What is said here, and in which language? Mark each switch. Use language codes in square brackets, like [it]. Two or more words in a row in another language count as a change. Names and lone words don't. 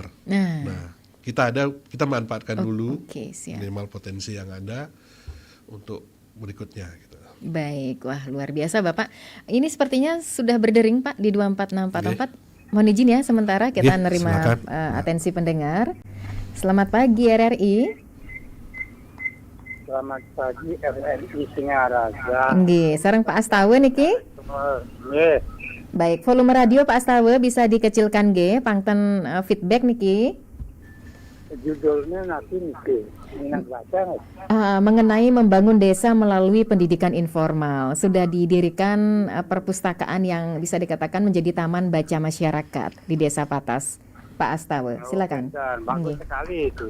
[id] Nah, kita ada, kita manfaatkan dulu minimal potensi yang ada untuk berikutnya. Gitu. Baik, wah luar biasa Bapak. Ini sepertinya sudah berdering Pak di 24644. Mohon izin ya sementara kita nerima atensi pendengar. Selamat pagi RRI. Selamat pagi RRI Singaraja. [ban] Nggih, sareng Pak Astawa niki. Nggih. [id] Baik, volume radio Pak Astawa bisa dikecilkan nggih, pangten feedback niki. Judulnya nanti niki. Minat baca nggak? Mengenai membangun desa melalui pendidikan informal, sudah didirikan perpustakaan yang bisa dikatakan menjadi taman baca masyarakat di Desa Patas. Pak Astawa, silakan. Bagus sekali itu.